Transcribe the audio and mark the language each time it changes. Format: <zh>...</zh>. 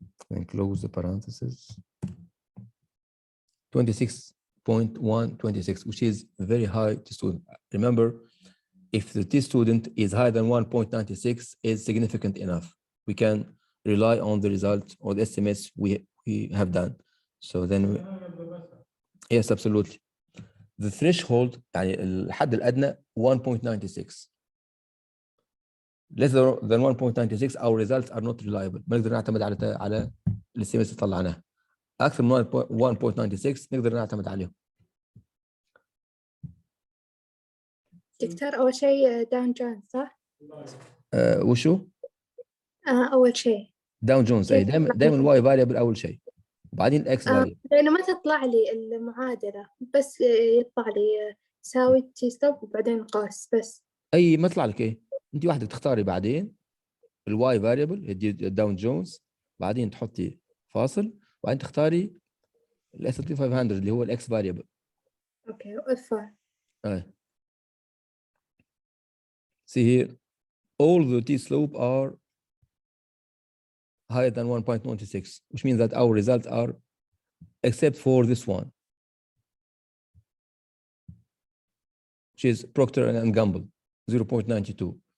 <en>And close the parentheses. 26.126, which is very high to student. Remember, if the T student is higher than 1.96, is significant enough. We can rely on the results or the estimates we have done. So then, yes, absolutely. The threshold</en> <ar>يعني الحد الأدنى 1.96.</ar> <en>Less than 1.96 our results are not reliable.</en> <ar>ما نقدر نعتمد على الاستيميتس اللي طلعناها. أكثر من 1.96 نقدر نعتمد عليهم. دكتور أول شيء داون جونز صح؟ وشو؟ أول شيء داون جونز. أي دائما الواي فاريبل أول شيء. وبعدين الإكس فاريبل. لأنه ما تطلع لي المعادلة، بس يطلع لي يساوي تي ستوب وبعدين قوس بس. أي ما يطلع لك إيه؟ أنت واحدة تختاري بعدين الواي فاريبل الداون جونز، بعدين تحطي فاصل، وبعدين تختاري الاس بي 500 اللي هو الاكس فاريبل. اوكي وإف.</ar> <en>See here, all the T slope are higher than 1.96, which means that our results are, except for this one, which is Procter and Gamble, 0.92.</en>